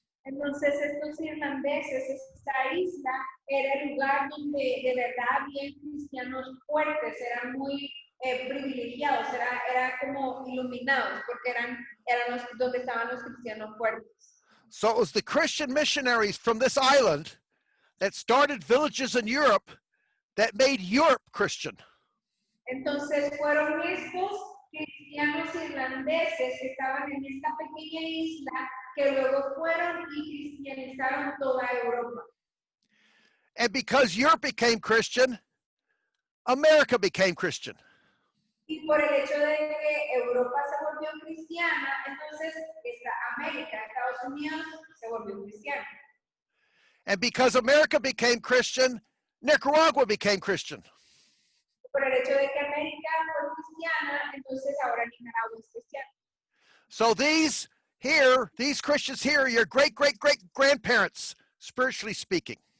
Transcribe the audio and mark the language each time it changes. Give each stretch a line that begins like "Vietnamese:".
Spanish: Entonces, estos irlandeses, esta isla, era el lugar donde de verdad había cristianos fuertes, eran muy privilegiados, era como iluminados, porque eran donde estaban los cristianos fuertes.
English: So it was the Christian missionaries from this island that started villages in Europe that made Europe Christian.
Spanish: Entonces, fueron estos cristianos irlandeses que estaban en esta pequeña isla que luego fueron y cristianizaron toda Europa.
English: And because Europe became Christian, America became Christian.
Spanish: Y por el hecho de que Europa se volvió cristiana, entonces América, Estados Unidos, se volvió cristiana.
English: And because America became Christian, Nicaragua became Christian.
Spanish: Por el hecho de que América fue cristiana, entonces ahora Nicaragua es cristiana.
English: So these Christians here are your great-great-great-grandparents, spiritually speaking.